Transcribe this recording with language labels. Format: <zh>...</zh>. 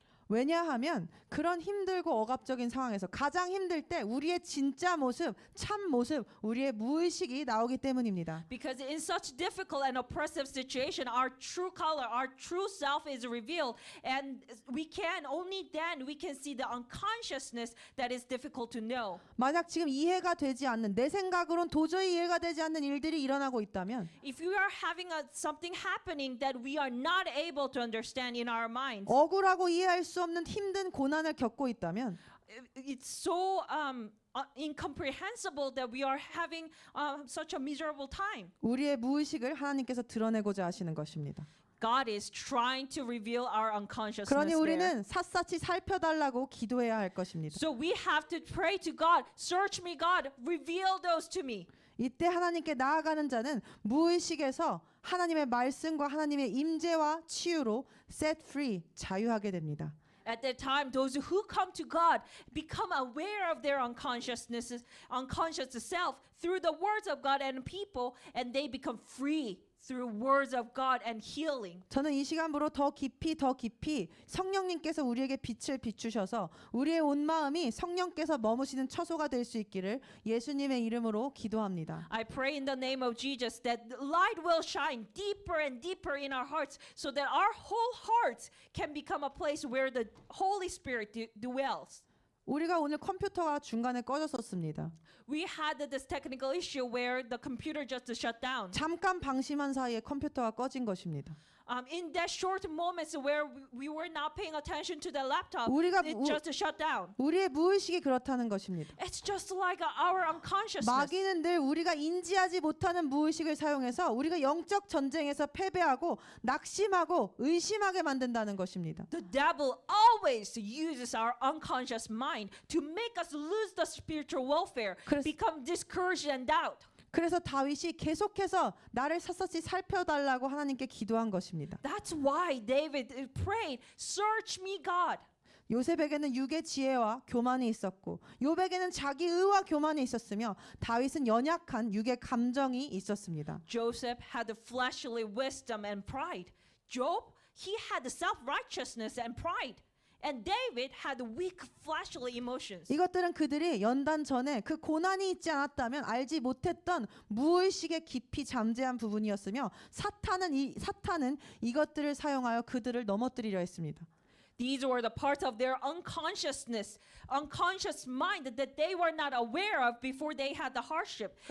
<ko>왜냐하면 그런 힘들고 억압적인 상황에서 가장 힘들 때 우리의 진짜 모습, 참 모습, 우리의 무의식이 나오기 때문입니다.</ko> <en>Because in such difficult and oppressive situation, our true color, our true self is revealed, and only then we can see the unconsciousness that is difficult to know.</en> <ko>만약 지금 이해가 되지 않는 내 생각으론 도저히 이해가 되지 않는 일들이 일어나고 있다면,</ko> <en>If we are having something happening that we are not able to understand in our minds,</en> <ko>억울하고 이해할 수 없는 힘든 고난을 겪고 있다면</ko> <en>it's so incomprehensible that we are having such a miserable time.</en> <ko>우리의 무의식을 하나님께서 드러내고자 하시는 것입니다.</ko> <en>God is trying to reveal our unconsciousness</en> <ko>그러니</ko> <en>there.</en> <ko>우리는 샅샅이 살펴달라고 기도해야 할 것입니다.</ko> <en>So we have to pray to God, search me God, reveal those to me.</en> <ko>이때 하나님께 나아가는 자는 무의식에서 하나님의 말씀과 하나님의 임재와 치유로</ko> <en>set free,</en> <ko>자유하게 됩니다.</ko> <en>At that time, those who come to God become aware of their unconscious self through the words of God and people, and they become free through words of God and healing.</en> <ko>저는 이 시간부로 더 깊이 성령님께서 우리에게 빛을 비추셔서 우리의 온 마음이 성령께서 머무시는 처소가 될 수 있기를 예수님의 이름으로 기도합니다.</ko> <en>I pray in the name of Jesus that the light will shine deeper and deeper in our hearts so that our whole hearts can become a place where the Holy Spirit dwells.</en> <ko>우리가 오늘 컴퓨터가 중간에 꺼졌었습니다.</ko> <en>We had this technical issue where the computer just shut down.</en> <ko>잠깐 방심한 사이에 컴퓨터가 꺼진 것입니다.</ko> <en>In that short moments where we were not paying attention to the laptop,</en> <ko>우리가</ko> <en>it just shut down.</en> <ko>우리의 무의식이 그렇다는 것입니다.</ko> <en>It's just like our unconsciousness.</en> <ko>마귀는 늘 우리가 인지하지 못하는 무의식을 사용해서 우리가 영적 전쟁에서 패배하고 낙심하고 의심하게 만든다는 것입니다.</ko> <en>The devil always uses our unconscious mind to make us lose the spiritual welfare, become discouraged and doubt.</en> <ko>그래서 다윗이 계속해서 나를 샅샅이 살펴달라고 하나님께 기도한 것입니다.</ko> <en>That's why David prayed, "Search me, God."</en> <ko>요셉에게는 육의 지혜와 교만이 있었고 욥에게는 자기 의와 교만이 있었으며 다윗은 연약한 육의 감정이 있었습니다.</ko> <en>Joseph had the fleshly wisdom and pride. Job, he had the self-righteousness and pride. And David had weak fleshly emotions.</en> <ko>이것들은 그들이 연단 전에 그 고난이 있지 않았다면 알지 못했던 무의식에 깊이 잠재한 부분이었으며 사탄은 이것들을 사용하여 그들을 넘어뜨리려 했습니다.</ko> <en>These were the parts of their unconscious mind that they were not aware of before they had the hardship.</en>